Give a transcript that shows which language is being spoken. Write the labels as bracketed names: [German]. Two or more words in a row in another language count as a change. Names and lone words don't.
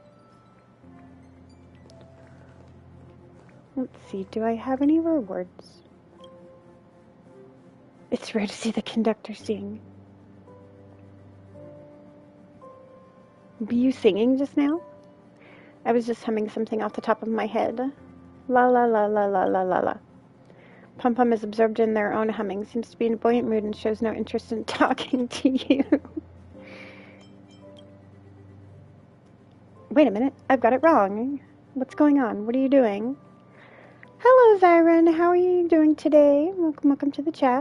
[English] Let's see, do I have any rewards? It's rare to see the conductor sing. Were you singing just now? I was just humming something off the top of my head. La la la la la la la la. Pum Pum is absorbed in their own humming, seems to be in a buoyant mood and shows no interest in talking to you. Wait a minute, I've got it wrong. What's going on? What are you doing? Hello, Zyron. How are you doing today? Welcome to the chat.